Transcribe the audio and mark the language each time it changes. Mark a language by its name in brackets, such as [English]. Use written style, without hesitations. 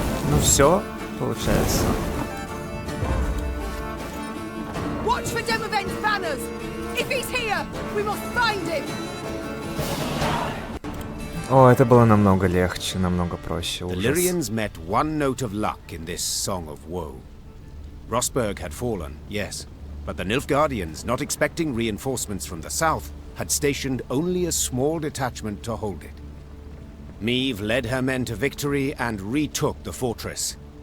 [Russian] Ну все, получается. [English] Watch for Demoven's banners! If he's here, we must find him! [Russian] О, это было намного легче, намного проще. [English] The [Russian] Ужас. [English] Lyrians met one note of luck in this song of woe. Rosberg had fallen, yes, but the Nilfgaardians, not expecting reinforcements from the south, had stationed only a small detachment to hold it. Meve led her men to victory and retook the fortress.